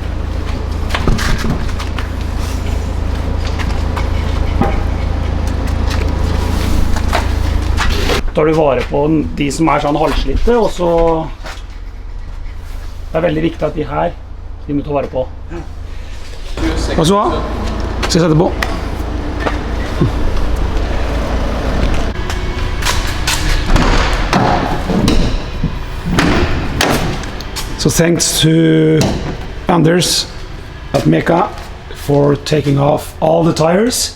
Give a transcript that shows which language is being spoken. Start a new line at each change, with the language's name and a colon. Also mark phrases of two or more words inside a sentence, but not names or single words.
Norwegian: Tar du vare på de som sånn halvslitte, og så det veldig viktig at de her de må ta vare på. Hva så? Skal jeg sette på?
English: So thanks to Anders at Mecca for taking off all the tires.